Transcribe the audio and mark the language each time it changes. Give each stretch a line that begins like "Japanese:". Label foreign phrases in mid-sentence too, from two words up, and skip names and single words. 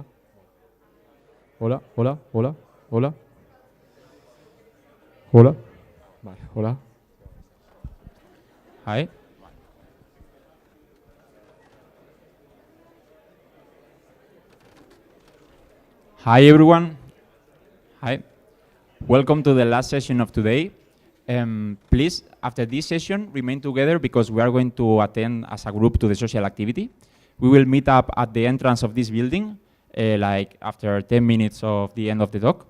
Spanish: Hola, hola, hola, hola. Hola. Vale, hola.
English: Hi. Hi everyone. Hi. Welcome to the last session of today. Please, after this session, remain together because we are going to attend as a group to the social activity. We will meet up at the entrance of this building, like after 10 minutes of the end of the talk.